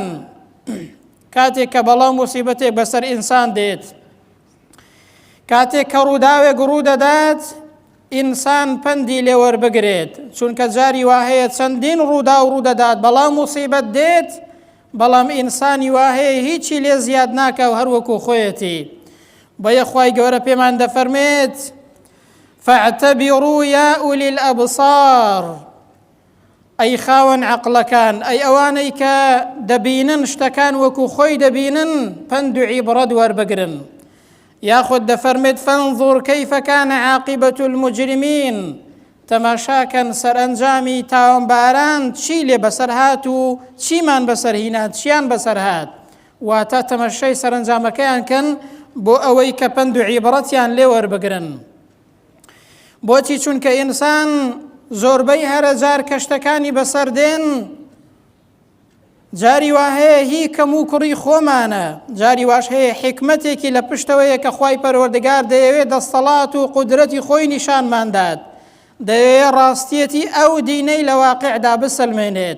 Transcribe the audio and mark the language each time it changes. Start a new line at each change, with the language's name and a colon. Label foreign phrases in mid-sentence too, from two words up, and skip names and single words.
Central Kurdish: کاتێک کە بەڵام موسیبەتێک بەسەر ئینسان دێت، کاتێک کە ڕووداوێک ڕوودەدات، ئینسان پەندی لێ وەربگرێت، چونکە جاری وا هەیە چەندین ڕوودا و ڕوودەدات، بەڵام موسیبەت دێت، بەڵام ئینسانی وا هەیە هیچی لێ زیاد ناکە و هەروەکو خۆیەتی. بۆیە خوای گەورە پێمان دەفەرمێت:
Arabic: فاعتبروا يا أولي الأبصار،
Central Kurdish: ئەی خاوەن عەقڵەکان، ئەی ئەوانەی کە دەبینن شتەکان وەکو خۆی دەبینن، پند و عیبرەت وەربگرن. یاخود دەفەرمێت:
Arabic: فانظر كيف كان عاقبة المجرمين،
Central Kurdish: تەماشاکەن سەرئەنجامی تاوانباران چی لێ بەسەر هات و چیمان بەسەر هینات، چیان بەسەر هات. واتە تەمەشای سەرئەنجامەکەیان کەن بۆ ئەوەی کە پند و عیبرەتیان لێ وەربگرن. بۆچی؟ چونکە ئینسان زۆربەی هەرە جار کە شتەکانی بەسەر دێن، جاری وا هەیە هی کەم و کوڕی خۆمانە، جاری واش هەیە حکمەتێکی لە پشتەوەیە کە خوای پەروەردگار دەیەوێت دەسەڵات و قودرەتی خۆی نیشانماندات، دەیەوێت ڕاستیەتی ئەو دینەی لە واقعدا بسەلمێنێت.